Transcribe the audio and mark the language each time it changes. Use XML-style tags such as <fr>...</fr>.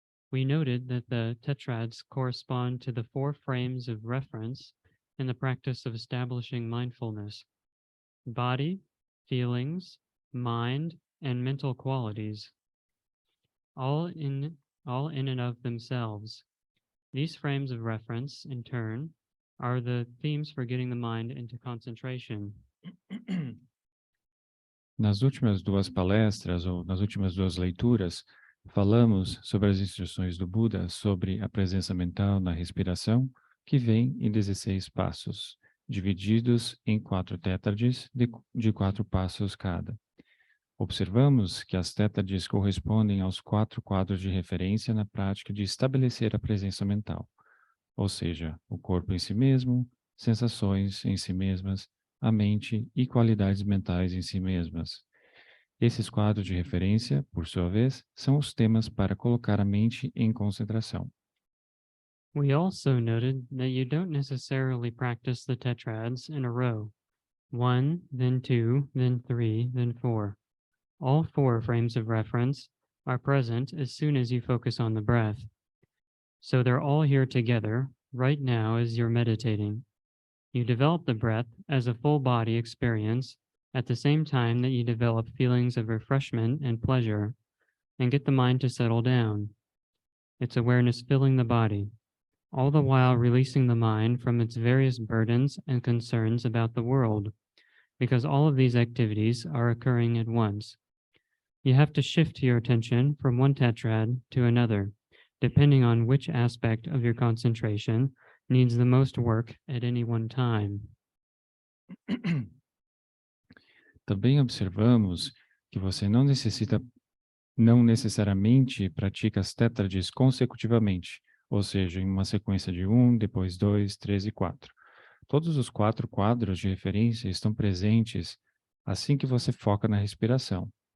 <en>We noted that the tetrads correspond to the 4 frames of reference in the practice of establishing mindfulness: body, feelings, mind, and mental qualities, all in and of themselves. These frames of reference, in turn, are the themes for getting the mind into concentration.</en> <pt>Nas últimas 2 palestras, ou nas últimas 2 leituras, falamos sobre as instruções do Buda sobre a presença mental na respiração, que vem em 16 passos, divididos em 4 tétrades de 4 passos cada. Observamos que as tétrades correspondem aos 4 quadros de referência na prática de estabelecer a presença mental, ou seja, o corpo em si mesmo, sensações em si mesmas, a mente e qualidades mentais em si mesmas. Esses quadros de referência, por sua vez, são os temas para colocar a mente em concentração.</pt> <en>We also noted that you don't necessarily practice the tetrads in a row: 1, then 2, then 3, then 4. All 4 frames of reference are present as soon as you focus on the breath. So they're all here together right now as you're meditating. You develop the breath as a full body experience at the same time that you develop feelings of refreshment and pleasure, and get the mind to settle down. It's awareness filling the body, all the while releasing the mind from its various burdens and concerns about the world, because all of these activities are occurring at once. You have to shift your attention from one tetrad to another, depending on which aspect of your concentration needs the most work at any one time.</en> <pt>Também observamos que você não necessariamente pratica as tétrades consecutivamente, ou seja, em uma sequência de 1, depois 2, 3 e 4. Todos os 4 quadros de referência estão presentes assim que você foca na respiração.</pt>